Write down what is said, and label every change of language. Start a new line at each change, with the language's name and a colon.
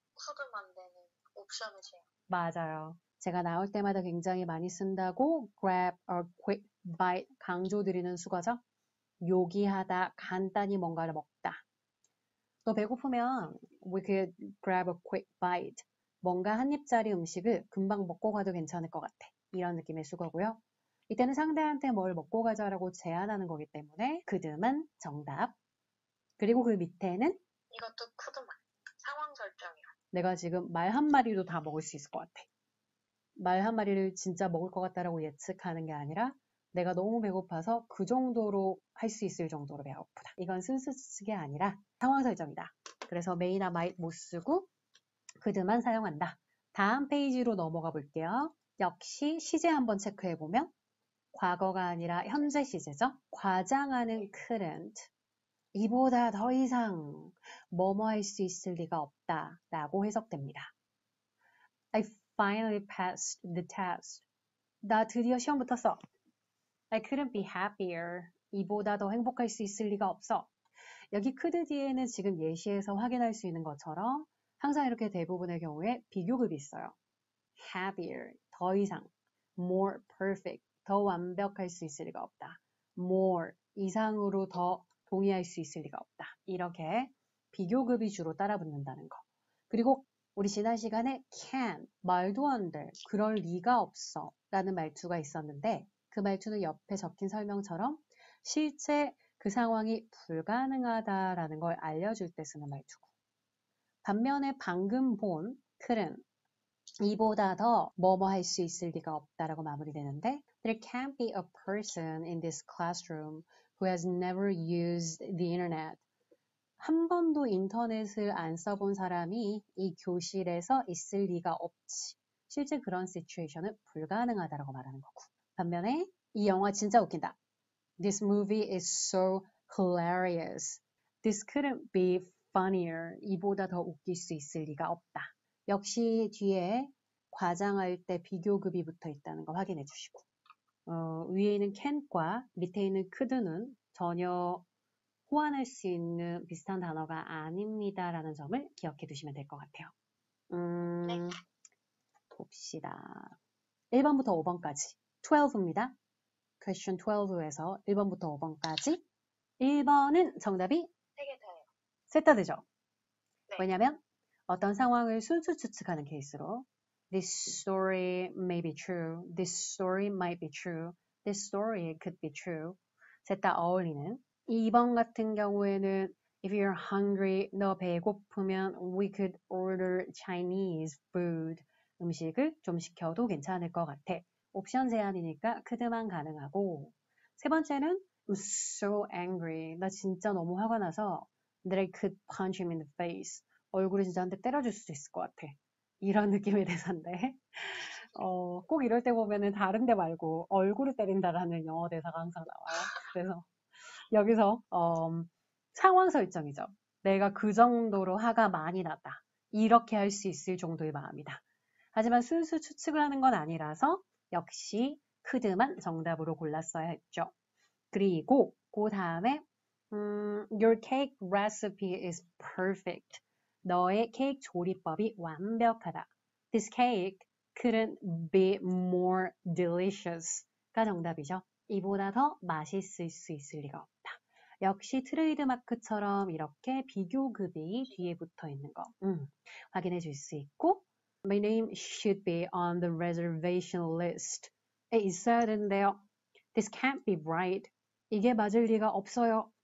Korean: could만 되는 옵션을 제한. 맞아요. 제가 나올 때마다 굉장히 많이 쓴다고
English: grab or quick bite
Korean: 강조드리는 수거죠. 요기하다, 간단히 뭔가를 먹다. 너 배고프면
English: we could grab a quick bite.
Korean: 뭔가 한 입짜리 음식을 금방 먹고 가도 괜찮을 것 같아. 이런 느낌의 수거고요. 이때는 상대한테 뭘 먹고 가자라고 제안하는 거기 때문에 could만 정답. 그리고 그 밑에는 이것도 could만. 상황 설정이요. 내가 지금 말 한 마리도 다 먹을 수 있을 것 같아. 말 한 마리를 진짜 먹을 것 같다라고 예측하는 게 아니라 내가 너무 배고파서 그 정도로 할 수 있을 정도로 배고프다. 이건 순수 추측이 아니라 상황 설정이다. 그래서 may나 might 못 쓰고 could만 사용한다. 다음 페이지로 넘어가 볼게요. 역시 시제 한번 체크해보면 과거가 아니라 현재 시제죠. 과장하는 couldn't. 이보다 더 이상 뭐뭐 할 수 있을 리가 없다 라고 해석됩니다.
English: I finally passed the test.
Korean: 나 드디어 시험 붙었어.
English: I couldn't be happier.
Korean: 이보다 더 행복할 수 있을 리가 없어. 여기 could 뒤에는 지금 예시에서 확인할 수 있는 것처럼 항상 이렇게 대부분의 경우에 비교급이 있어요. happier, 더 이상.
English: more perfect,
Korean: 더 완벽할 수 있을 리가 없다. more, 이상으로 더 동의할 수 있을 리가 없다. 이렇게 비교급이 주로 따라붙는다는 거. 그리고 우리 지난 시간에 can, 말도 안 돼, 그럴 리가 없어 라는 말투가 있었는데 그 말투는 옆에 적힌 설명처럼 실제 그 상황이 불가능하다라는 걸 알려줄 때 쓰는 말투고. 반면에 방금 본 couldn't, 이보다 더 뭐뭐 할 수 있을 리가 없다라고 마무리되는데
English: There can't be a person in this classroom who has never used the internet.
Korean: 한 번도 인터넷을 안 써본 사람이 이 교실에서 있을 리가 없지. 실제 그런 시츄에이션은 불가능하다라고 말하는 거고. 반면에 이 영화 진짜 웃긴다.
English: This movie is so hilarious. This couldn't be funnier.
Korean: 이보다 더 웃길 수 있을 리가 없다. 역시 뒤에 과장할 때 비교급이 붙어 있다는 거 확인해 주시고 위에 있는 can과 밑에 있는 could는 전혀 호환할 수 있는 비슷한 단어가 아닙니다 라는 점을 기억해 두시면 될 것 같아요. 봅시다. 1번부터 5번까지 12입니다. question 12에서 1번부터 5번까지 1번은 정답이 3개 다예요. 셋 다 되죠? 네. 왜냐면 어떤 상황을 순수 추측하는 케이스로
English: This story may be true. This story might be true. This story could be true.
Korean: 셋 다 어울리는 2번 같은 경우에는
English: If you're hungry,
Korean: 너 배고프면
English: we could order Chinese food.
Korean: 음식을 좀 시켜도 괜찮을 것 같아. 옵션 제한이니까 could만 가능하고 세 번째는
English: I'm so angry.
Korean: 나 진짜 너무 화가 나서
English: that I could punch him in the face.
Korean: 얼굴에 진짜 한 대 때려줄 수도 있을 것 같아. 이런 느낌의 대사인데 꼭 이럴 때 보면은 다른 데 말고 얼굴을 때린다라는 영어 대사가 항상 나와요. 그래서 여기서 상황 설정이죠. 내가 그 정도로 화가 많이 났다. 이렇게 할 수 있을 정도의 마음이다. 하지만 순수 추측을 하는 건 아니라서 역시 could만 정답으로 골랐어야 했죠. 그리고 그 다음에
English: Your cake recipe is perfect.
Korean: 너의 케이크 조리법이 완벽하다.
English: This cake couldn't be more delicious가
Korean: 정답이죠. 이보다 더 맛있을 수 있을 리가 없다. 역시 트레이드마크처럼 이렇게 비교급이 뒤에 붙어 있는 거 확인해 줄 수 있고
English: My name should be on the reservation list.
Korean: 에 있어야 되는데요.
English: This can't be right.
Korean: 이게 맞을 리가 없어요.